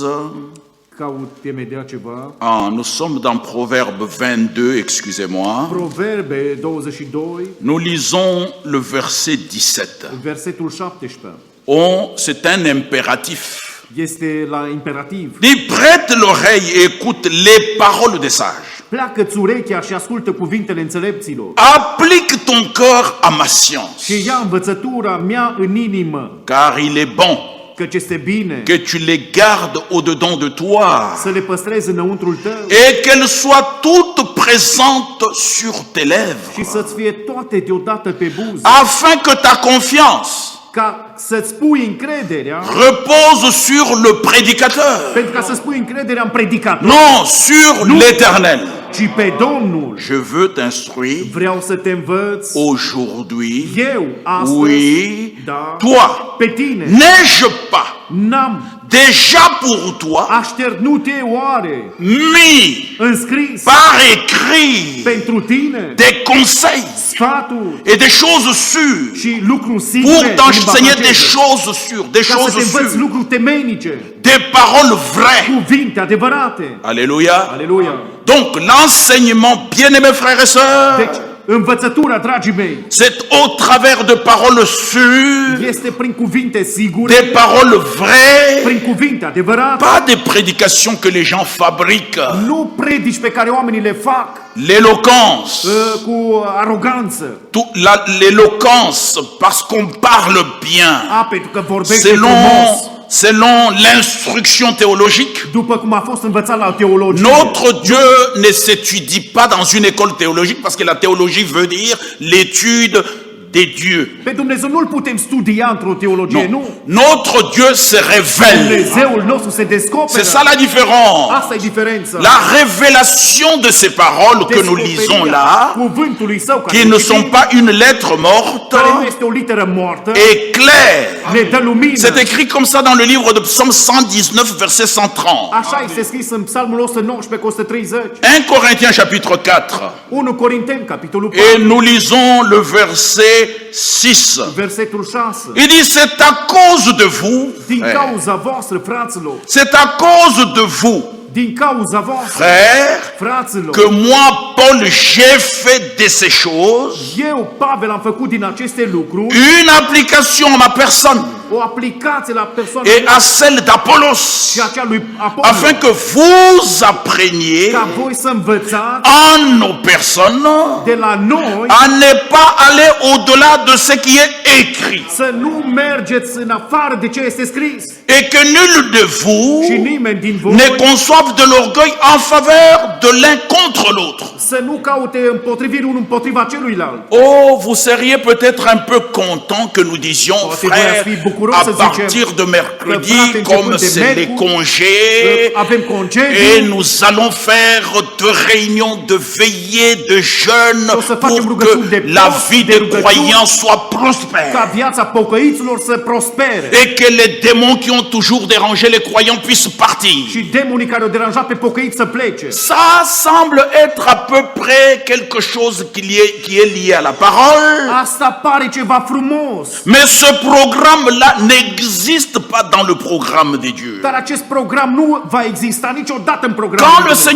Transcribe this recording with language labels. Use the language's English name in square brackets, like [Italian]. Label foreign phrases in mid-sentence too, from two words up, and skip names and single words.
[Romanian] caut imediat ceva. [French] Ah, nous sommes dans Proverbe 22, excusez-moi. Proverbe 22, Nous lisons le verset 17. [Romanian] versetul 17. [French] Oh, c'est un impératif. [Romanian] Este la imperativ. [French] Dis, prête l'oreille et écoute les paroles des sages. [Romanian] Pleacă-ți urechea și ascultă cuvintele înțelepților. [French] Applique ton cœur à ma science, [Romanian] Și ia învățătura mea în inimă, [French] car il est bon [Romanian] căci este bine [French] que tu les gardes au-dedans de toi [Romanian] să le păstrezi înăuntrul tău [French] et qu'elles soient toutes présentes sur tes lèvres, [Romanian] și să-ți fie toate deodată pe buze, [French] afin que ta confiance [Romanian] ca să-ți pui încrederea, [French] repose sur le prédicateur, [Romanian] pentru ca să-ți pui încrederea în predicator, [French] non sur l'Éternel. [Romanian] ci pe Domnul. [French] Je veux t'instruire [Romanian] Vreau să te învăț [French] aujourd'hui. [Romanian] eu astăzi, [French] Oui, [Romanian] da, [French] toi, [Romanian] pe tine. [French] n'ai-je pas [Romanian] N-am [French] déjà pour toi [Romanian] așternute oare [French] mis [Romanian] înscris [French] par écrit [Romanian] pentru tine [French] des conseils [Romanian] sfaturi [French] et des choses sûres [Romanian] și lucruri [French] pour [Romanian] sigure în limba [French] t'enseigner des [Romanian] franceză, [French] choses sûres, des [Romanian] ca să te [French] choses [Romanian] învăți [French] sûres, [Romanian] lucruri temeinice, [French] des paroles vraies. [Romanian] cuvinte adevărate. [French] Alléluia. [Romanian] Aleluia! [French] Donc l'enseignement, bien-aimés frères et sœurs, [Romanian] Deci, învățătura, dragii mei, [French] c'est au travers de paroles sûres, [Romanian] este prin cuvinte sigure, [French] des paroles vraies, [Romanian] prin cuvinte adevărate, [French] pas des prédications que les gens fabriquent. [Romanian] nu predici pe care oamenii le fac [French] L'éloquence, [Romanian] cu aroganță. [French] l'éloquence, parce qu'on parle bien, [Romanian] Pentru că vorbește frumos, [French] selon l'instruction théologique. [Romanian] după cum a fost învățat la teologie. [French] Notre Dieu ne s'étudie pas dans une école théologique parce que la théologie veut dire l'étude des dieux. [Romanian] Pe Dumnezeu nu-L putem studia într-o teologie, nu. [French] Notre Dieu se révèle. [Romanian] Dumnezeul nostru se descoperă. [French] C'est ça la différence. [Romanian] Asta e diferența. [French] La révélation de ces paroles que nous lisons là, [Romanian] Cuvântului său care [French] qui ne sont pas une lettre morte, [Romanian] care nu este o literă moartă, [French] est claire. [Romanian] ne dă lumină. [French] C'est écrit comme ça dans le livre de Psaume 119, verset 130. [Romanian] Așa este scris în Psalmul 119 cu 130. [French] 1 Corinthiens chapitre 4. [Romanian] 1 Corinteni, capitolul 4, [French] Et nous lisons le verset 6. [Romanian] versetul 6. [French] Il dit, c'est à cause de vous, [Romanian] Din [French] frères, [Romanian] cauza voastră, fraților, [French] c'est à cause de vous, [Romanian] din cauza voastră, [French] frères, [Romanian] fraților, [French] que moi, Paul, j'ai fait de ces choses [Romanian] eu, Pavel, am făcut din aceste lucruri [French] une application à ma personne [Romanian] o aplicație la persoana [French] et à celle d'Apollos, [Romanian] și a cea lui Apollo, [French] afin que vous appreniez [Romanian] ca voi să învățați [French] en nos personnes [Romanian] de la noi [French] à ne pas aller au-delà de ce qui est écrit, [Romanian] să nu mergeți în afară de ce este scris [French] et que nul de vous [Romanian] și nimeni din voi [French] ne conçoive de l'orgueil en faveur de l'un contre l'autre. [Romanian] să nu caute împotriviri unul împotriva celuilalt. [French] Oh, vous seriez peut-être un peu content que nous disions, [Romanian] Poate voi [French] frères, [Romanian] ați fi bucuros [French] à [Romanian] să [French] partir [Romanian] zicem [French] de [Romanian] că, [French] mercredi, [Romanian] frate, [French] comme [Romanian] începând de [French] c'est les [Romanian] miercuri, [French] congés, [Romanian] avem concediu, [French] et nous allons faire de réunions, de veillées, de jeûnes, [Romanian] o să facem [French] pour [Romanian] rugăciuni de [French] que la [Romanian] post, [French] vie [Romanian] de [French] des [Romanian] rugăciuni, [French] croyants soit prospère. [Romanian] ca viața pocăiților să prospere [French] Et que les démons qui ont toujours dérangé les croyants puissent partir. [Romanian] și demonii care au deranjat pe pocăiți să plece. [French] Ça semble être à peu près quelque chose qui est lié à la parole. [Romanian] Asta pare ceva frumos, [French] Mais ce programme-là n'existe pas dans le programme de Dieu. [Romanian] dar acest program nu va exista niciodată în programul [French] Quand [Romanian] lui [French] le [Romanian] Dumnezeu.